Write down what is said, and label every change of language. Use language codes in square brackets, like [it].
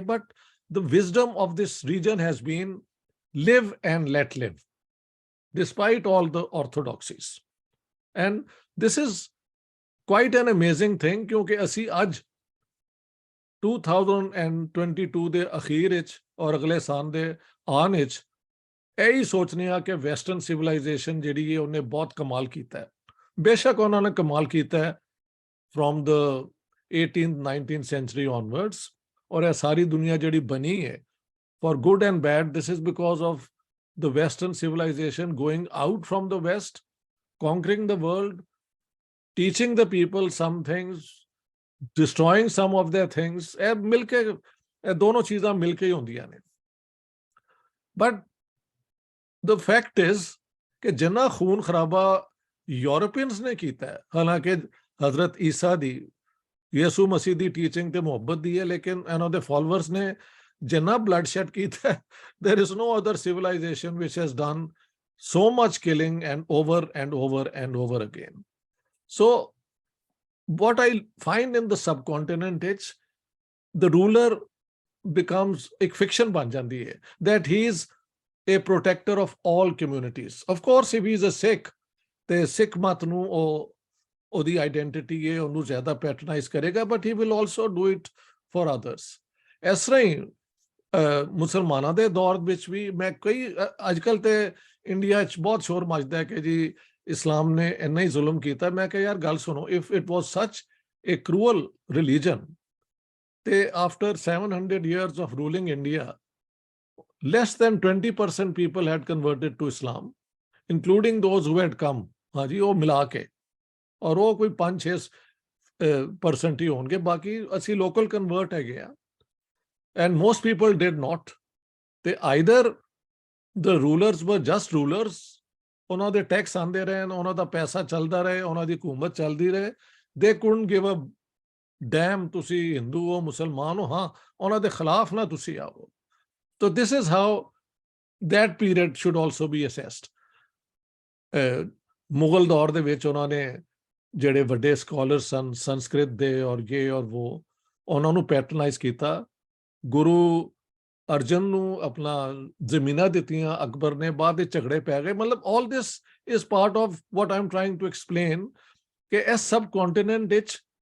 [en] but the wisdom of this region has been live and let live despite all the orthodoxies, and this is quite an amazing thing [pa] ਕਿਉਂਕਿ ਅਸੀਂ ਅੱਜ 2022 ਦੇ ਅਖੀਰ ਵਿੱਚ ਔਰ ਅਗਲੇ ਸਾਲ ਦੇ ਆਉਣ ਵਿੱਚ ਇਹੀ ਸੋਚਨੇ ਆ ਕਿ ਵੈਸਟਰਨ ਸਿਵਲਾਈਜੇਸ਼ਨ ਜਿਹੜੀ ਹੈ ਉਹਨੇ ਬਹੁਤ ਕਮਾਲ ਕੀਤਾ ਹੈ। ਬੇਸ਼ੱਕ ਉਹਨਾਂ ਨੇ ਕਮਾਲ ਕੀਤਾ ਹੈ [en] from the 18th 19th century onwards, [pa] ਔਰ ਇਹ ਸਾਰੀ ਦੁਨੀਆ ਜਿਹੜੀ ਬਣੀ ਹੈ [en] for good and bad, this is because of the Western civilization going out from the West, conquering the world, teaching the people some things, destroying some of their things. [pa] ਇਹ ਮਿਲ ਕੇ ਇਹ ਦੋਨੋਂ ਚੀਜ਼ਾਂ ਮਿਲ ਕੇ ਹੀ ਹੁੰਦੀਆਂ ਨੇ। [en] But the fact is [pa] ਕਿ ਜਿੰਨਾ ਖੂਨ ਖਰਾਬਾ Europeans ਨੇ ਕੀਤਾ ਹੈ, ਹਾਲਾਂਕਿ ਹਜ਼ਰਤ ਈਸਾ ਦੀ, ਯਿਸੂ ਮਸੀਹ ਦੀ ਟੀਚਿੰਗ ਤੇ ਮੁਹੱਬਤ ਦੀ ਹੈ, ਲੇਕਿਨ ਇਹਨਾਂ ਦੇ ਫਾਲੋਅਰਸ ਨੇ ਜਿੰਨਾ bloodshed ਕੀਤਾ, [en] there is no other civilization which has done so much killing and over and over and over again. So what I find in the subcontinent is the ruler becomes a fiction [pa] ban jandi hai, [en] that he is a protector of all communities. Of course, if he is a Sikh, the Sikh [pa] mat nu odi identity hai ਉਹਨੂੰ ਜ਼ਿਆਦਾ patronize ਕਰੇਗਾ, [en] but he will also do it for others. [pa] ਇਸ ਤਰ੍ਹਾਂ ਹੀ ਮੁਸਲਮਾਨਾਂ ਦੇ ਦੌਰ ਵਿੱਚ ਵੀ ਮੈਂ ਕਈ ਅੱਜ ਕੱਲ੍ਹ ਤੇ ਇੰਡੀਆ 'ਚ ਬਹੁਤ ਸ਼ੋਰ ਮਚਦਾ ਹੈ ਕਿ ਜੀ ਇਸਲਾਮ ਨੇ ਇੰਨਾ ਹੀ ਜ਼ੁਲਮ ਕੀਤਾ। ਮੈਂ ਕਿਹਾ ਯਾਰ ਗੱਲ ਸੁਣੋ, [en] if it was such a cruel religion, ਤੇ after 700 years of ruling India, less than 20% people had converted to Islam, including those who had come, [pa] ਹਾਂਜੀ ਉਹ ਮਿਲਾ ਕੇ, ਔਰ ਉਹ ਕੋਈ 5-6% ਹੀ ਹੋਣਗੇ, ਬਾਕੀ ਅਸੀਂ ਲੋਕਲ ਕਨਵਰਟ ਹੈਗੇ ਆ। [en] And most people did not. They either the rulers were just rulers, [pa] ਉਹਨਾਂ ਦੇ ਟੈਕਸ ਆਉਂਦੇ ਰਹੇ, ਉਹਨਾਂ ਦਾ ਪੈਸਾ ਚੱਲਦਾ ਰਹੇ, ਉਹਨਾਂ ਦੀ ਹਕੂਮਤ ਚੱਲਦੀ ਰਹੇ, [en] they couldn't give a damn [pa] ਤੁਸੀਂ ਹਿੰਦੂ ਹੋ ਮੁਸਲਮਾਨ ਹੋ, ਹਾਂ ਉਹਨਾਂ ਦੇ ਖਿਲਾਫ ਨਾ ਤੁਸੀਂ ਆਓ। [en] So this is how that period should also be assessed. [pa] Mughal ਦੌਰ ਦੇ ਵਿੱਚ ਉਹਨਾਂ ਨੇ ਜਿਹੜੇ ਵੱਡੇ ਸਕਾਲਰ ਸਨ ਸੰਸਕ੍ਰਿਤ ਦੇ ਔਰ ਇਹ ਔਰ ਉਹ, ਉਹਨਾਂ ਨੂੰ ਪੈਟਰਨਾਈਜ਼ ਕੀਤਾ। ਗੁਰੂ ਅਰਜਨ ਨੂੰ ਆਪਣਾ ਜ਼ਮੀਨਾਂ ਦਿੱਤੀਆਂ ਅਕਬਰ ਨੇ, ਬਾਅਦ ਵਿੱਚ ਝਗੜੇ ਪੈ ਗਏ। [en] ਮਤਲਬ all this is part of what I am trying to explain [pa] ਕਿ ਇਸ ਸਬ ਕੰਟੀਨੈਂਟ ਵਿੱਚ